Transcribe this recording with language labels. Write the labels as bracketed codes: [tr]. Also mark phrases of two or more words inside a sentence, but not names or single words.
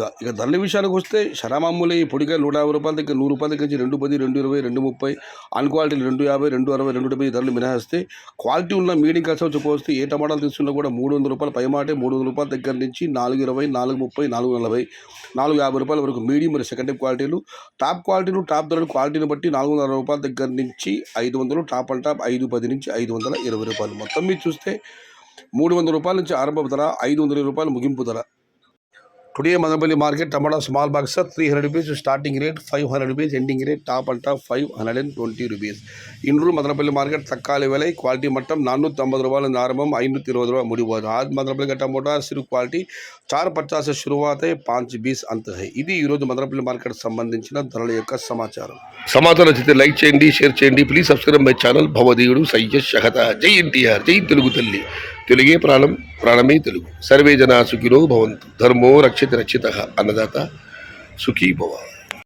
[te] ఇక ధరల విషయానికి వస్తే శరామామూలే ఈ పొడికాయలు 150 రూపాయల దగ్గర, 100 రూపాయల దగ్గర నుంచి 210, 220, 230, అన్ క్వాలిటీలు 250, 260, 270 ధరలు మినహాయిస్తే క్వాలిటీ ఉన్న మీడియం కష్టం చెప్పవస్తే ఏ టమాటాలు తీసుకున్నా కూడా 300 రూపాయలు పైమాటే, 300 రూపాయల దగ్గర నుంచి 420, 430, 440, 450 రూపాయల వరకు మీడియం మరియు సెకండ్ టైప్ క్వాలిటీలు. టాప్ క్వాలిటీలు, టాప్ ధరలు క్వాలిటీని బట్టి 460 రూపాయల దగ్గర నుంచి 500, [en] top and top [te] 510 నుంచి 520 రూపాయలు. మొత్తం మీరు చూస్తే 300 రూపాయల నుంచి ఆరంభ ధర, 520 రూపాయలు ముగింపు ధర. [en] Today Madanappally market tomato small box 300 rupees starting rate, 500 rupees ending rate, top and top 520 rupees. [ta] Indru Madanappally market takkali velai quality mattam 450 [te] రూపాయల ఆరంభం, 520 రూపాయలు ముడిపోదు. [hi] आज Madanappally का टमाटा सिर्फ क्वालिटी 450 से शुरुआत है, 520 अंत है. [te] ఇది ఈ రోజు Madanappally మార్కెట్ సంబంధించిన ధరల యొక్క సమాచారం. సమాచారం నచ్చితే లైక్ చేయండి, షేర్ చేయండి. [en] please subscribe my channel భవదీయుడు సయ్యద్ షహత. [te] జై ఎన్టీఆర్, జై తెలుగు తల్లి. తెలుగే ప్రాణం, ప్రాణమే తెలుగు. [sa] సర్వే జనా సుఖినో భవంతు. ధర్మో రక్షిత రక్షితః. అన్నదాత సుఖీ భవ.